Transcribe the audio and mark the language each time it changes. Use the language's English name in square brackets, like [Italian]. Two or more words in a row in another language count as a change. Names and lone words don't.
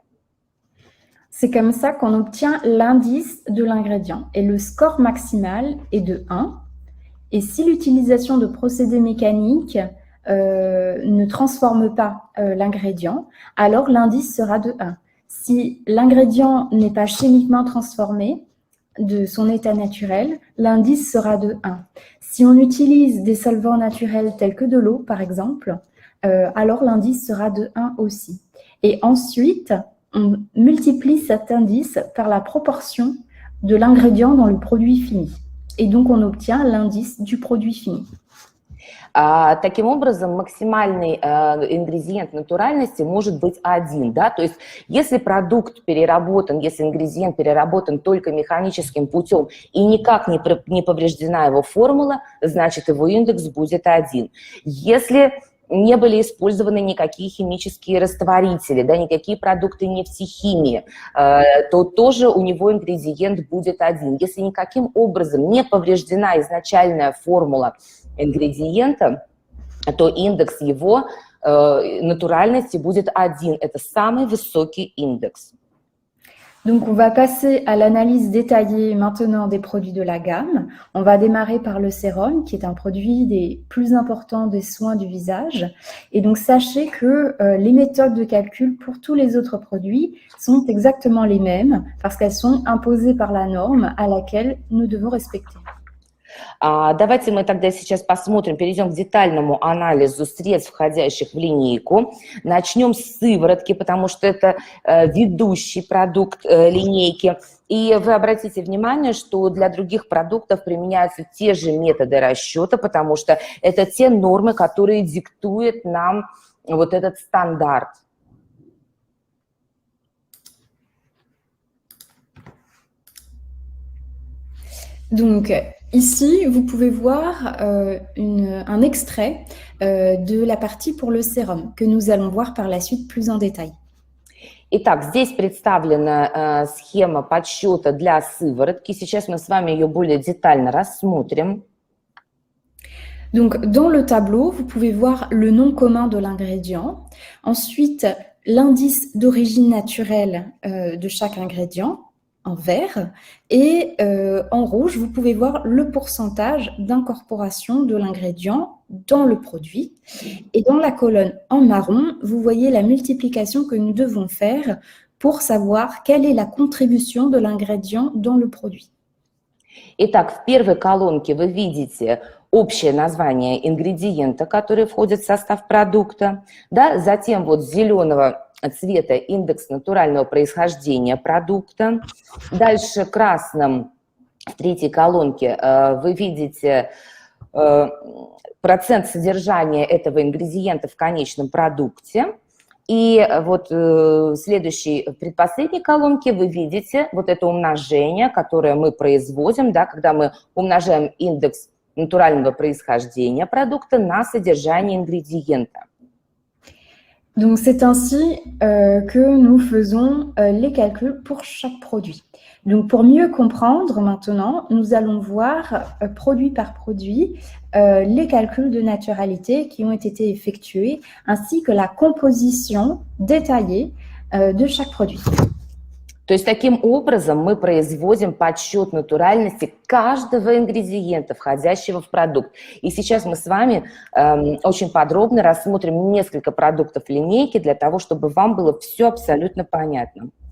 [French] C'est comme ça qu'on obtient l'indice de l'ingrédient et le score maximal est de 1. Et si l'utilisation de procédés mécaniques ne transforme pas l'ingrédient, alors l'indice sera de 1. Si l'ingrédient n'est pas chimiquement transformé de son état naturel, l'indice sera de 1. Si on utilise des solvants naturels tels que de l'eau, par exemple, alors l'indice sera de 1 aussi. Et ensuite, on multiplie cet indice par la proportion de l'ingrédient dans le produit fini. Et donc, on obtient l'indice du produit fini. [Russian] Таким образом, максимальный ингредиент натуральности может быть 1, да, то есть если продукт переработан, если ингредиент переработан только механическим путем и никак не повреждена его формула, значит его индекс будет 1. Если не были использованы никакие химические растворители, да, никакие продукты нефтехимии, то тоже у него ингредиент будет 1. Если никаким образом не повреждена изначальная формула ингредиента, то индекс его натуральности будет 1. Это самый высокий индекс. [French] Donc, on va passer à l'analyse détaillée maintenant des produits de la gamme. On va démarrer par le sérum, qui est un produit des plus importants des soins du visage. Et donc, sachez que les méthodes de calcul pour tous les autres produits sont exactement les mêmes parce qu'elles sont imposées par la norme à laquelle nous devons respecter. [Russian] Давайте мы тогда сейчас посмотрим, перейдем к детальному анализу средств, входящих в линейку. Начнем с сыворотки, потому что это ведущий продукт линейки. И вы обратите внимание, что для других продуктов применяются те же методы расчета, потому что это те нормы, которые диктуют нам вот этот стандарт. [French] Donc, ici, vous pouvez voir un extrait de la partie pour le sérum que nous allons voir par la suite plus en détail. [Russian] Итак, здесь представлена схема подсчета для сыворотки. Сейчас мы с вами ее более детально рассмотрим. [French] Donc, dans le tableau, vous pouvez voir le nom commun de l'ingrédient. Ensuite, l'indice d'origine naturelle de chaque ingrédient en vert. Et en rouge, vous pouvez voir le pourcentage d'incorporation de l'ingrédient dans le produit. Et dans la colonne en marron, vous voyez la multiplication que nous devons faire pour savoir quelle est la contribution de l'ingrédient dans le produit. [Russian] Итак, в первой колонке вы видите общее название ингредиента, который входит в состав продукта. Да? Затем вот зеленого цвета индекс натурального происхождения продукта. Дальше красным в третьей колонке вы видите процент содержания этого ингредиента в конечном продукте. И вот в следующей, предпоследней колонке вы видите вот это умножение, которое мы производим, да, когда мы умножаем индекс натурального происхождения продукта на содержание ингредиента. [French] Donc, c'est ainsi que nous faisons les calculs pour chaque produit. Donc, pour mieux comprendre maintenant, nous allons voir produit par produit les calculs de naturalité qui ont été effectués ainsi que la composition détaillée de chaque produit. [Russian] То есть таким образом мы производим подсчет натуральности каждого ингредиента, входящего в продукт. И сейчас мы с вами очень подробно рассмотрим несколько продуктов линейки для того, чтобы вам было все абсолютно понятно.